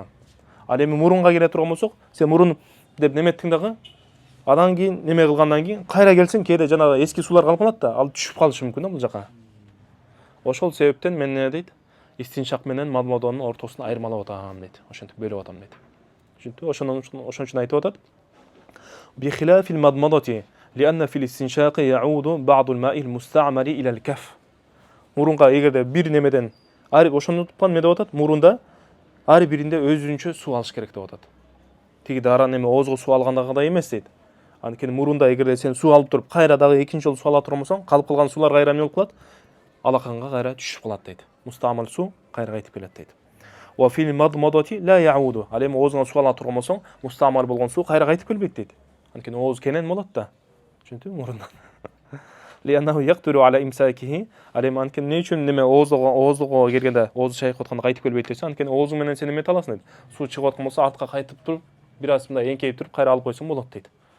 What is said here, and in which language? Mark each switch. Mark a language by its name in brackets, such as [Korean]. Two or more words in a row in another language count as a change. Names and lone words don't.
[Kyrgyz] Ал эми мурунга келе турган болсок, сен мурун деп неметтиң дагы, андан кийин неме кылгандан кийин кайра келсең, кээде жанагы эски суулар калып да, ал түшүп калышы мүмкүн да бул жака. Ошол себептен мен эмне дейт? Истиншак менен мадмадонун ортосун айырмалап атам дейт. Ошентип бөлүп атам дейт. Түшүндү? Ошон үчүн айтып атат. [Arabic] بخلاف المضمضة, لأن في الاستنشاق يعود بعض الماء المستعمل إلى الكف. [Kyrgyz] Мурунга эгерде бир немеден ошондуктан эмне деп атат? Мурунда ар биринде өзүнчө суу алыш керек деп атат. Тиги дара неме оозго суу алгандагыдай эмес дейт. Анткени мурунда эгерде сен суу алып туруп, кайра дагы экинчи жолу суу ала турган болсоң, калып калган суулар кайра эмне болуп калат? Алаканга кайра түшүп калат дейт. Мустамыл суу кайра кайтып келет дейт. [Arabic] وفي المضمضة لا يعود. [Kyrgyz] Ал эми оозуңа суу ала турган болсоң, мустамыл болгон суу кайра кайтып келбейт дейт. Анткени ооз кенен болот да. Түшүндүңбү? Мурундан. [Arabic] لأنه يقدر على إمساكه. [Kyrgyz] Ал эми анткени эмне үчүн неме оозго келгенде оозу чайкап атканда кайтып келбейт десе, анткени оозуң менен сен эмете аласың дейт. Суу чыгып аткан болсо, артка кайтып туруп, бир аз мындай эңкейип туруп, кайра алып койсоң болот дейт.